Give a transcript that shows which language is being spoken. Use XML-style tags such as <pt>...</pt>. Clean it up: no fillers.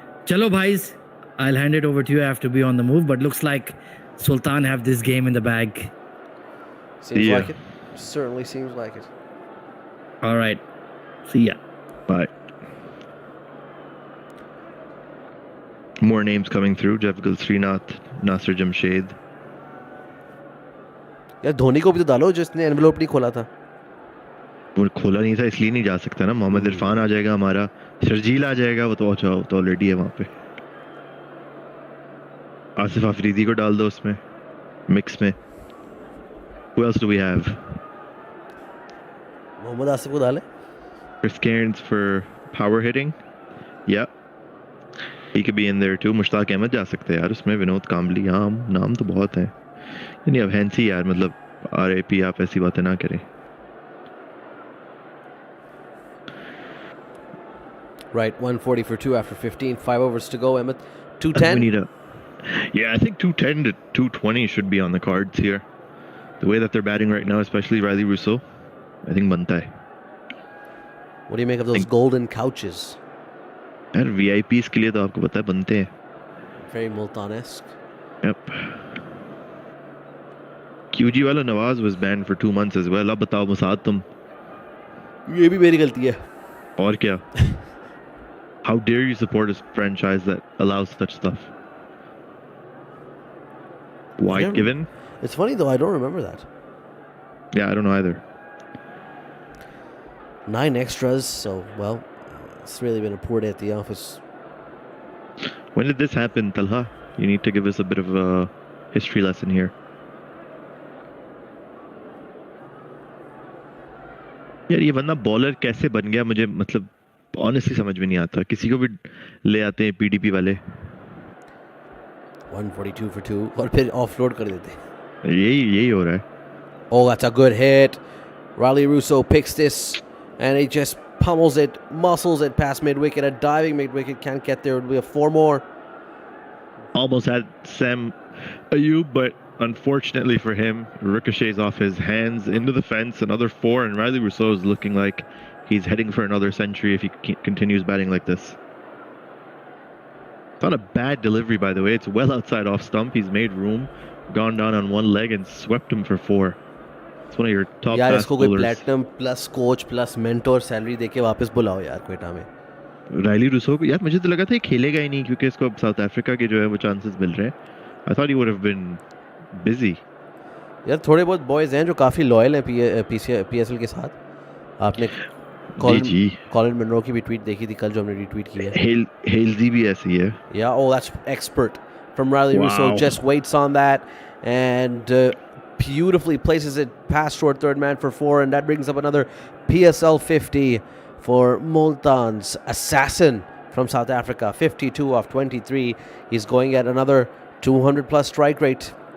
<hi>Chalo bhais,</hi> <en>I'll hand it over to you. I have to be on the move, but looks like Sultan have this game in the bag. Seems like it. Certainly seems like it. All right. See ya. Bye. More names coming through. Jeffgul Srinath, Nasir Jamshed.</en> <hi>यार धोनी को भी तो डालो जिसने envelope नहीं खोला था. वो खोला नहीं था इसलिए नहीं जा सकता ना. मोहम्मद इरफान आ जाएगा हमारा. शर्जील आ जाएगा. वो तो ऑलरेडी है वहाँ पे. आसिफ अफरीदी को डाल दो उसमें मिक्स में.</hi> <en>Who else do we have?</en> <hi>Mohammad Asif को डाले.</hi> <en>Chris Cairns for power hitting. Yeah. He could be in there too.</en> <hi>Mushtaq Ahmad जा सकते हैं यार उसमें. विनोद कामली. हाँ नाम तो बहुत है. नहीं अब हैंसी यार. मतलब RAP आप ऐसी बातें ना करें.</hi> <en>Right, 140 for 2 after 15. 5 overs to go, Emmett. 210. Yeah, I think 210 to 220 should be on the cards here. The way that they're batting right now, especially Riley Russo, I think</en> <hi>banta hai.</hi> <en>What do you make of those golden couches?</en> <hi>यार VIPs के लिए तो आपको पता है बनते हैं.</hi> <en>Very Multan-esque. Yep. QG वाला Nawaz was banned for 2 months as well.</en> <hi>अब बताओ मुसाद तुम. ये भी मेरी गलती है. और क्या?</hi> <en>How dare you support a franchise that allows such stuff? Wide given? It's funny though, I don't remember that. Yeah, I don't know either. 9 extras, so well, it's really been a poor day at the office. When did this happen, Talha? You need to give us a bit of a history lesson here.</en> <hi>यार ये बंदा bowler कैसे बन गया मुझे मतलब honestly समझ में नहीं आता. किसी को भी ले आते हैं PDP वाले. 142 for 2 और फिर ऑफलोड कर देते हैं. यही हो रहा है.</hi> <en>Oh, that's a good hit. Riley Russo picks this and he just pummels it, muscles it past mid-wicket. A diving mid-wicket can't get there. It'll be a 4 more. Almost had Sam Ayub, but unfortunately for him, ricochets off his hands into the fence. Another 4, and Riley Rousseau is looking like he's heading for another century if he continues batting like this. It's not a bad delivery, by the way. It's well outside off stump. He's made room, gone down on one leg, and swept him for 4. It's one of your top</en> <hi>यार</hi> <en>fast</en> <hi>इसको कोई</hi> <en>bowlers.</en> <hi>Platinum plus coach plus mentor salary देके वापस बुलाओ यार क्वेटा में. Rilee Rossouw को यार मुझे तो लगा था ये खेलेगा ही नहीं क्योंकि इसको साउथ अफ्रीका के जो है वो चांसेस मिल रहे हैं.</hi> <en>I thought he would have been busy.</en> <hi>यार थोड़े बहुत बॉयज हैं जो काफ़ी लॉयल हैं PSL के साथ. आपने कॉलिन मनरो की भी ट्वीट देखी थी कल जो हमने रीट्वीट की है. Halesy भी ऐसी है.</hi> <en>Yeah, oh, that's expert from Riley Russo. Just waits on that and beautifully places it past short third man for 4, and that brings up another PSL 50 for Multan's assassin from South Africa. 52 off 23. He's going at another 200 plus strike rate.</en>